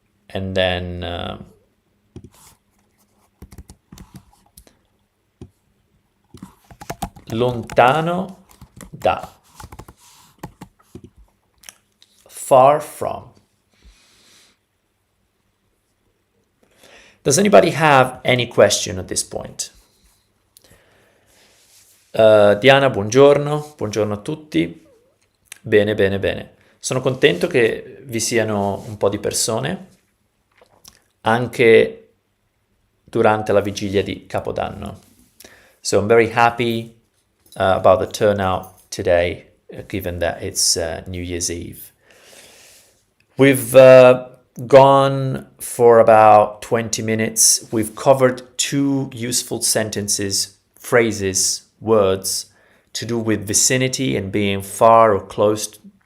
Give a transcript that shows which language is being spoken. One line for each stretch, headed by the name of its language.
English: And then
Italian: lontano da,
English: far from. Does anybody have any question at this point?
Italian: Diana, buongiorno, buongiorno a tutti. Bene, bene, bene. Sono contento che vi siano un po' di persone anche durante la vigilia di Capodanno.
English: So I'm very happy about the turnout today, given that it's New Year's Eve. We've gone for about 20 minutes. We've covered 2 useful sentences, phrases, words to do with vicinity and being far or close.